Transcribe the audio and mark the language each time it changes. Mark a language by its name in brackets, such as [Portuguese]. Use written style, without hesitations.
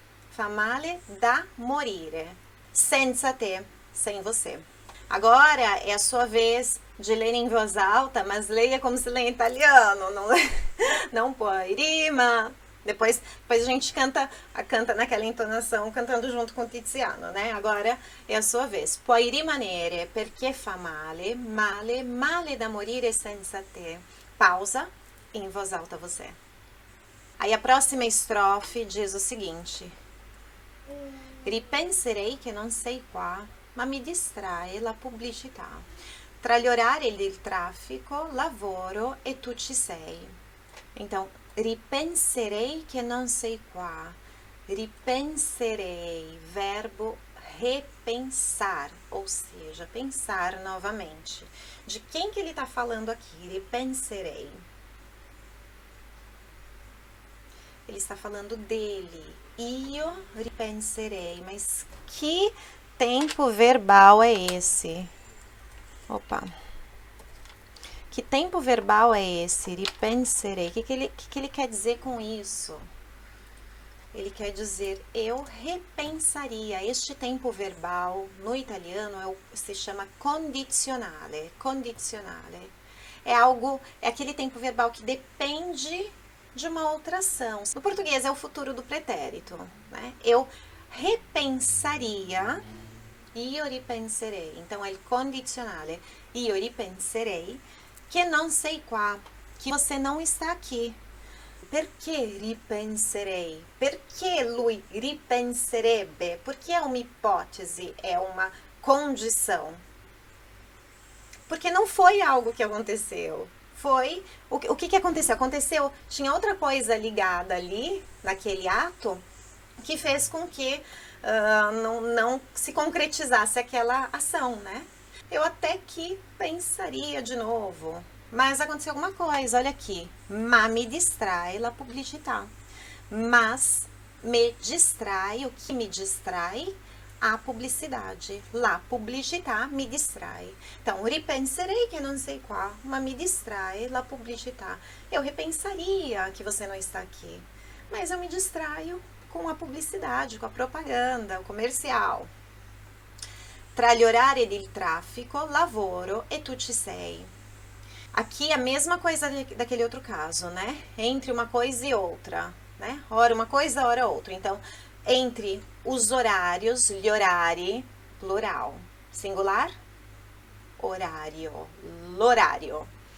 [Italian] Fa male da morire, senza te, [Portuguese] sem você. Agora é a sua vez de ler em voz alta, mas leia como se lê em italiano, não puoi rima. Depois a gente canta naquela entonação, cantando junto com o Tiziano, né? Agora é a sua vez. [Italian] Puoi rimanere perché fa male, male, male da morire senza te. [Portuguese] Pausa, em voz alta você. Aí a próxima estrofe diz o seguinte: [Italian] ripenserei che non sei qua, ma mi distrae la pubblicità. Tra gli orari del traffico, lavoro e tu ci sei. [Portuguese] Então, [Italian] ripenserei che non sei qua. [Portuguese] Ripenserei, verbo repensar, ou seja, pensar novamente. De quem que ele está falando aqui? Ripenserei. Ele está falando dele. [Italian] Io ripenserei. [Portuguese] Mas que tempo verbal é esse? Opa. Que tempo verbal é esse? Ripenserei. O que ele quer dizer com isso? Ele quer dizer eu repensaria. Este tempo verbal no italiano se chama condizionale. Condizionale. É aquele tempo verbal que depende de uma outra ação. No português é o futuro do pretérito, né? Eu repensaria [Italian] Io ripenserei. [Portuguese] Então, é [Italian] il condizionale. Io ripenserei che non sei qua, [Portuguese] que você não está aqui. [Italian] Perché ripenserei? Perché lui ripenserebbe? [Portuguese] Porque é uma hipótese, é uma condição. Porque não foi algo que aconteceu. Foi. O que aconteceu? Aconteceu, tinha outra coisa ligada ali, naquele ato, que fez com que não se concretizasse aquela ação, né? Eu até que pensaria de novo, mas aconteceu alguma coisa, olha aqui. [Italian] Ma me distrai la pubblicità. [Portuguese] Mas me distrai, o que me distrai? A publicidade. La pubblicità me distrai. Então, ripenserei que não sei qual, mas me distrai la pubblicità. Eu repensaria que você não está aqui, mas eu me distraio com a publicidade, com a propaganda, o comercial. [Italian] Tra gli orari del traffico, lavoro e tu ci sei. [Portuguese] Aqui a mesma coisa daquele outro caso, né? Entre uma coisa e outra, né? Ora uma coisa, ora outra. Então, entre os horários, gli orari, plural. Singular, horário, l'orário.